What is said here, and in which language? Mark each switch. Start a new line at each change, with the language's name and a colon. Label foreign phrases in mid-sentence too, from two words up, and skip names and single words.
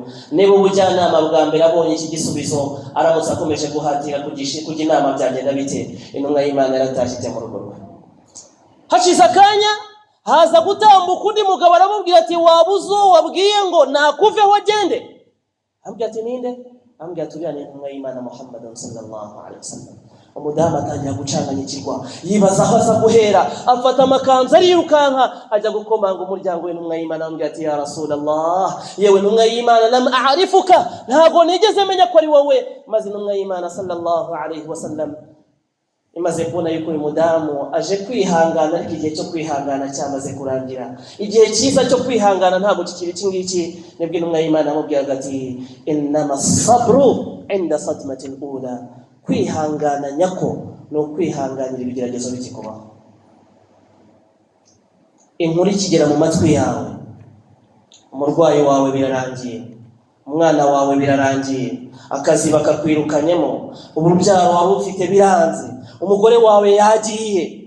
Kinyarwanda: Niba ubujyanama bwa mbere abonye iki gisubizo, aramutse akomeje guhatira kujya inama byagenda bite. Intumwa y'Imana yaratashye mu rugo rwe. hashize akanya haza gutambuka undi mugabo aramubwira ati wabuzo wabwiye ngo nakuveho agende. Ambwira ati ninde? Ambwira ati uriya ni intumwa y'Imana Muhammad
Arabic: صلى الله عليه وسلم.
Kinyarwanda: Umudamu atangira gucanganyikirwa yibaza aho aza guhera, afata amakanzu arirukanka ajya gukomanga umuryango w'intumwa y'Imana. Ambwira ati
Arabic: يا رسول الله,
Kinyarwanda: yewe intumwa y'Imana,
Arabic: لم أعرفك,
Kinyarwanda: ntabwo nigeze menya ko ari wowe. Maze intumwa y'Imana
Arabic: صلى الله عليه وسلم
Kinyarwanda: imaze kubona yuko uyu mudamu aje kwihangana, ariko igihe cyo kwihangana cyamaze kurangira. Igihe cyiza cyo kwihangana ntabwo kikiri iki ngiki. Nibwo intumwa y'Imana amubwiraga ati
Arabic: إنما الصبر عند الصدمة الأولى,
Kinyarwanda: kwihangana nyako no kwihanganira ibigeragezo bikikubaho. Inkuru ikigera mu matwi yawe, umurwayi wawe birarangiye, umwana wawe birarangiye, akazi bakakwirukanyemo, urubyaro wawe ufite biranze, umugore wawe yagiye.